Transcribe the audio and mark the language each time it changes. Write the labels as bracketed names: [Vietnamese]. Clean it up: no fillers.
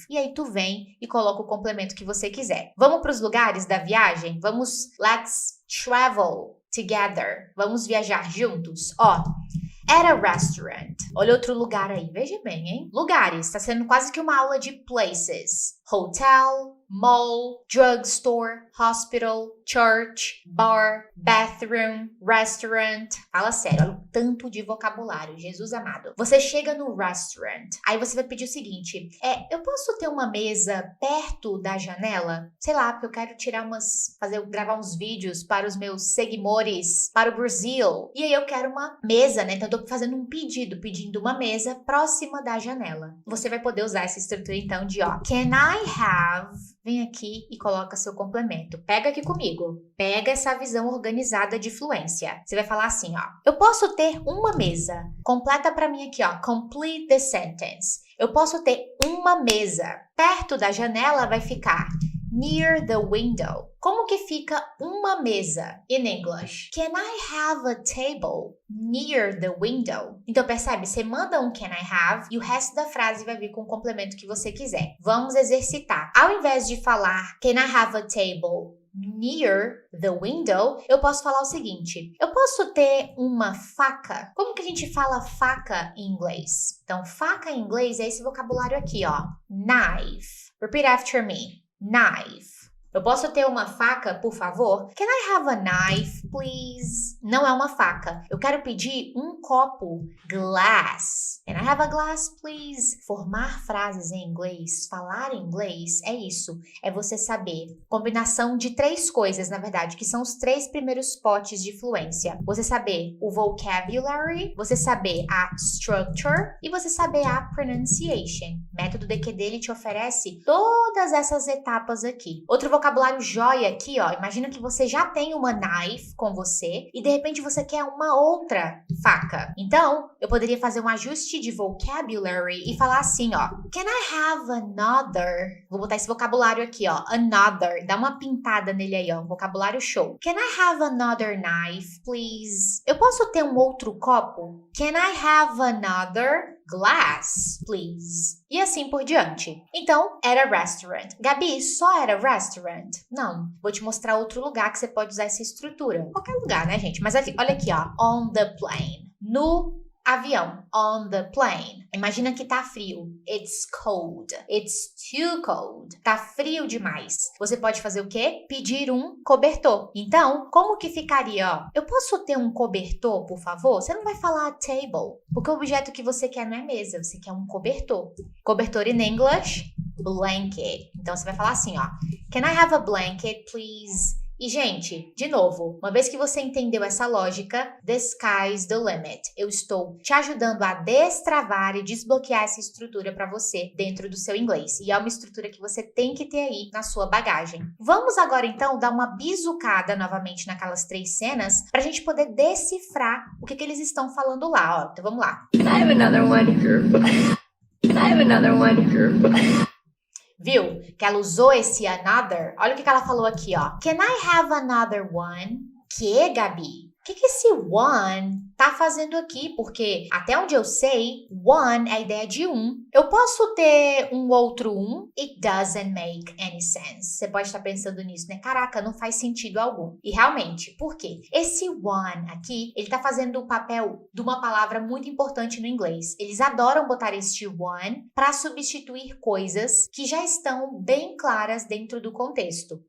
[Portuguese] E aí, tu vem e coloca o complemento que você quiser. Vamos pros lugares da viagem? [English] Let's travel together. [Portuguese] Vamos viajar juntos? Ó. [English] At a restaurant. [Portuguese] Olha outro lugar aí. Veja bem, hein? Lugares. Tá sendo quase que uma aula de places. [English] Hotel, mall, drugstore, hospital, church, bar, bathroom, restaurant. [Portuguese] Fala sério, olha o tanto de vocabulário, Jesus amado. Você chega no restaurant, aí você vai pedir o seguinte, eu posso ter uma mesa perto da janela? Sei lá, porque eu quero gravar uns vídeos para os meus seguidores, para o Brasil. E aí eu quero uma mesa, né? Então eu tô fazendo um pedindo uma mesa próxima da janela. Você vai poder usar essa estrutura então de, ó, can I have? Vem aqui e coloca seu complemento. Pega aqui comigo. Pega essa visão organizada de fluência. Você vai falar assim, ó. Eu posso ter uma mesa. Completa pra mim aqui, ó. [English] Complete the sentence. [Portuguese] Eu posso ter uma mesa. Perto da janela vai ficar [English] near the window. [Portuguese] Como que fica uma mesa in English? [English] Can I have a table near the window? [Portuguese] Então percebe, você manda um can I have e o resto da frase vai vir com o complemento que você quiser. Vamos exercitar. Ao invés de falar [English] can I have a table near the window, [Portuguese] eu posso falar o seguinte, eu posso ter uma faca? Como que a gente fala faca em inglês? Então faca em inglês é esse vocabulário aqui, ó. Knife. [English] Repeat after me. [Portuguese] Knife. Eu posso ter uma faca, por favor? [English] Can I have a knife, please? [Portuguese] Não é uma faca. Eu quero pedir um copo. Glass. [English] Can I have a glass, please? [Portuguese] Formar frases em inglês, falar inglês, é isso. É você saber. Combinação de 3 coisas, na verdade, que são os 3 primeiros potes de fluência. Você saber o vocabulary, você saber a structure e você saber a pronunciation. Método DQD, ele te oferece todas essas etapas aqui. Outro vocabulário joia aqui, ó. Imagina que você já tem uma knife com você e de repente você quer uma outra faca. Então, eu poderia fazer um ajuste de vocabulary e falar assim, ó. Can I have another? Vou botar esse vocabulário aqui, ó. Another. Dá uma pintada nele aí, ó. Um vocabulário show. [English] Can I have another knife, please? [Portuguese] Eu posso ter um outro copo? [English] Can I have another glass, please? [Portuguese] E assim por diante. Então, era restaurant. Gabi, só era restaurant? Não. Vou te mostrar outro lugar que você pode usar essa estrutura. Qualquer lugar, né, gente? Mas aqui, olha aqui, ó. [English] On the plane. [Portuguese] No avião. [English] On the plane. [Portuguese] Imagina que tá frio. [English] It's cold. It's too cold. [Portuguese] Tá frio demais. Você pode fazer o quê? Pedir um cobertor. Então, como que ficaria, ó? Eu posso ter um cobertor, por favor? Você não vai falar table, porque o objeto que você quer não é mesa, você quer um cobertor. Cobertor in English, blanket. Então, você vai falar assim, ó. [English] Can I have a blanket, please? [Portuguese] E, gente, de novo, uma vez que você entendeu essa lógica, [English] the sky's the limit. [Portuguese] Eu estou te ajudando a destravar e desbloquear essa estrutura para você dentro do seu inglês. E é uma estrutura que você tem que ter aí na sua bagagem. Vamos agora, então, dar uma bisucada novamente naquelas 3 cenas para a gente poder decifrar o que eles estão falando lá, ó. Então, vamos lá. [English] Can I have another one? Can I have another one? [Portuguese] Viu? Que ela usou esse another. Olha o que ela falou aqui, ó. [English] Can I have another one? [Portuguese] Que, Gabi? O que esse one tá fazendo aqui? Porque, até onde eu sei, one é a ideia de um. Eu posso ter um outro um? [English] It doesn't make any sense. [Portuguese] Você pode estar pensando nisso, né? Caraca, não faz sentido algum. E realmente, por quê? Esse one aqui, ele tá fazendo o papel de uma palavra muito importante no inglês. Eles adoram botar este one para substituir coisas que já estão bem claras dentro do contexto.